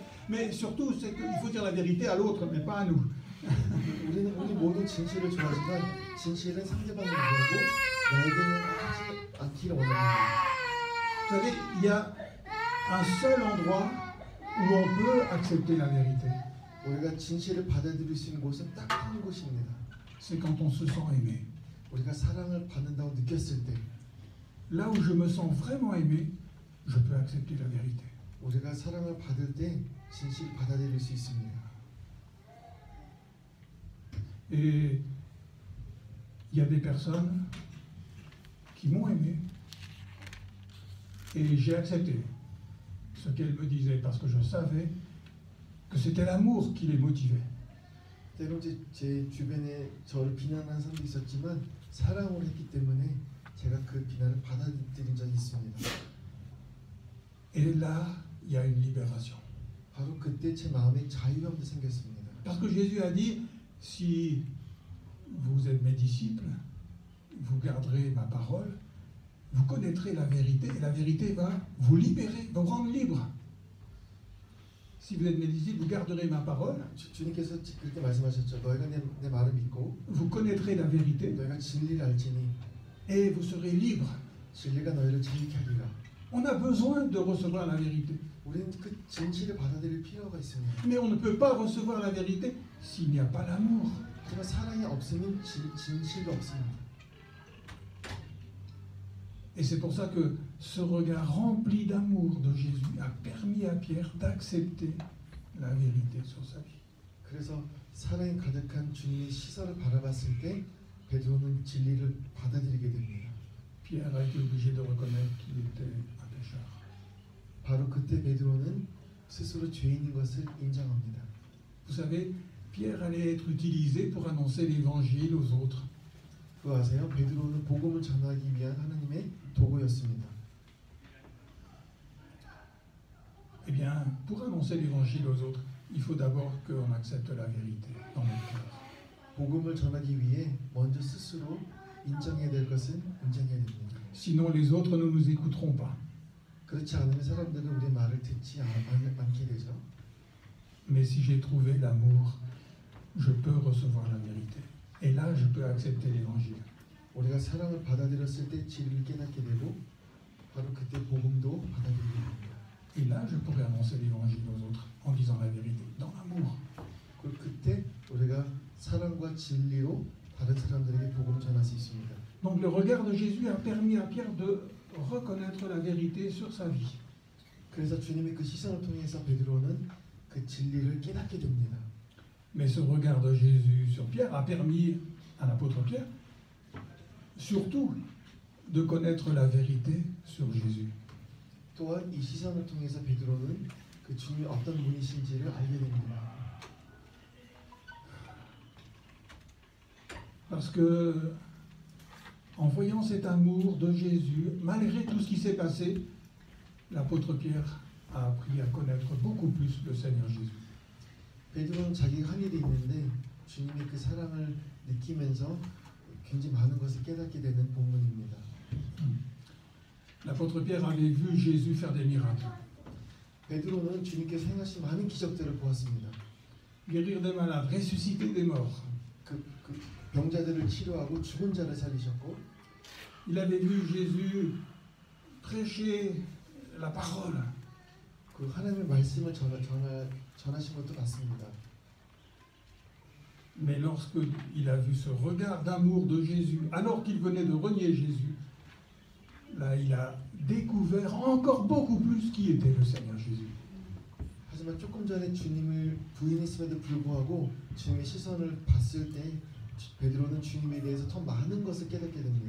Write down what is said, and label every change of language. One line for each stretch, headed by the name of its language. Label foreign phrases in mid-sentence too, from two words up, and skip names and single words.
French: Mais surtout, c'est qu'il faut dire la vérité à l'autre, mais pas à nous.
Korean: 우리 모두 진실을 좋아하지만 진실은 상대방을 보고 나에게는 하지 않기를 원합니다.
French: Vous savez, il y a un seul endroit où on peut accepter la vérité.
Korean: 우리가 진실을 받아들일 수 있는 곳은 딱 한 곳입니다.
French: C'est quand on se sent aimé.
Korean: 우리가 사랑을 받는다고 느꼈을 때,
French: Là où je me sens vraiment aimé, je peux accepter la vérité.
Korean: 우리가 사랑을 받을 때 진실을 받아들일 수 있습니다.
French: Et il y a des personnes qui m'ont aimé et j'ai accepté ce qu'elles me disaient parce que je savais que c'était l'amour qui les motivait.
Korean: 때론 제 주변에 저를 비난하는 사람도 있었지만 사랑으로 했기 때문에 제가 그 비난을 받아들인 적이 있습니다.
French: Et là, il y a une libération.
Korean: 바로 그때 제 마음에 자유함도 생겼습니다.
French: Parce que Jésus a dit, si vous êtes mes disciples, vous garderez ma parole, vous connaîtrez la vérité et la vérité va vous libérer, va vous rendre libre. Si vous êtes mes disciples, vous garderez ma parole,
Korean: 주님께서 그렇게 말씀하셨죠. 너희가 내 말을 믿고
French: vous connaîtrez la vérité
Korean: 너희가 진리를 알지니
French: et vous serez libre.
Korean: 진리가 너희를 자유케 하리라.
French: On a besoin de recevoir la vérité.
Korean: 우리는 그 진실을 받아들일 필요가 있습니다.
French: Mais on ne peut pas recevoir la vérité s'il n'y a pas l'amour.
Korean: 하지만 사랑이 없으면 진실도 없습니다.
French: Et c'est pour ça que ce regard rempli d'amour de Jésus a permis à Pierre d'accepter la vérité sur sa vie.
Korean: 그래서 사랑이 가득한 주님의 시선을 바라봤을 때 베드로는 진리를 받아들이게 됩니다.
French: Pierre a été obligé de reconnaître qu'il était un pécheur.
Korean: 바로 그때 베드로는 스스로 죄인인 것을 인정합니다.
French: Vous savez, Pierre allait être utilisé pour annoncer l'évangile aux autres.
Korean: 그거 아세요? 베드로는 복음을 전하기 위한 하나님의 도구였습니다.
French: Eh bien, pour annoncer l'évangile aux autres, il faut d'abord qu'on accepte la vérité dans notre cœur.
Korean: 복음을 전하기 위해 먼저 스스로 인정해야 될 것은 인정해야 됩니다.
French: Sinon, les autres ne nous écouteront pas.
Korean: 그렇지 않으면 사람들은 우리 말을 듣지 않게 되죠.
French: Mais si j'ai trouvé l'amour, je peux recevoir la vérité. Et là, je peux accepter l'évangile.
Korean: 우리가 사랑을 받아들였을 때 진리를 깨닫게 되고 바로 그때 복음도 받아들이게 됩니다.
French: Et là, je pourrais annoncer l'évangile aux autres en disant la vérité, dans l'amour.
Korean: 그리고 그때 우리가 사랑과 진리로 다른 사람들에게 복음을 전할 수 있습니다.
French: Donc le regard de Jésus a permis à Pierre de reconnaître la vérité sur sa vie.
Korean: 그래서 주님의 그 시선을 통해서 베드로는 그 진리를 깨닫게 됩니다.
French: Mais ce regard de Jésus sur Pierre a permis à l'apôtre Pierre surtout de connaître la vérité sur Jésus.
Korean: 또한 이 시선을 통해서 베드로는 그 주님이 어떤 분이신지를 알게 됩니다.
French: Parce que en voyant cet amour de Jésus, malgré tout ce qui s'est passé, l'apôtre Pierre a appris à connaître beaucoup plus le Seigneur Jésus.
Korean: 베드로는 자기가 한 일이 있는데 주님의 그 사랑을 느끼면서 굉장히 많은 것을 깨닫게 되는 본문입니다.
French: L'apôtre Pierre avait vu Jésus faire des miracles.
Korean: 베드로는 주님께서 행하신 많은 기적들을 보았습니다.
French: Guérir des malades, ressusciter des morts.
Korean: 그 병자들을 치료하고 죽은 자를 살리셨고
French: Il avait vu Jésus prêcher la parole.
Korean: 그 하나님의 말씀을 전하신 것도 봤습니다.
French: Mais lorsque il a vu ce regard d'amour de Jésus, alors qu'il venait de renier Jésus, là il a découvert encore beaucoup plus qui était le Seigneur Jésus.
Korean: 하지만 조금 전에 주님을 부인했음에도 불구하고 주님의 시선을 봤을 때 베드로는 주님에 대해서 더 많은 것을 깨닫게 됩니다.